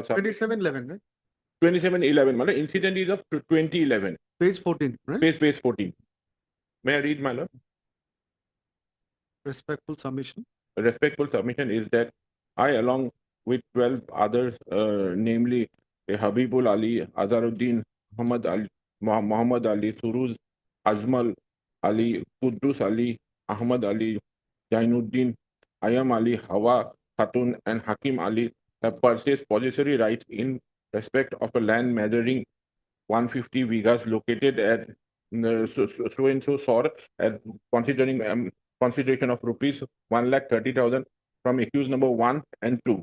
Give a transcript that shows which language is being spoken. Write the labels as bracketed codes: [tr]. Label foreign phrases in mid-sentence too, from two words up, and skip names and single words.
[en] 27/11, right? 27/11, my lord. Incident is of 2011. Page 14, right? Page 14. May I read, my lord? Respectful submission. A respectful submission is that I, along with 12 others, namely Habibul Ali, Azaruddin, Muhammad Ali, Suruz, Ajmal Ali, Qudus Ali, Ahmad Ali, Jainuddin, Ayam Ali, Hawa Khatun, and Hakim Ali have purchased possessory rights in respect of a land measuring 150 vigas located at so and so sor at consideration of rupees 1,30,000 from accused number 1 and 2.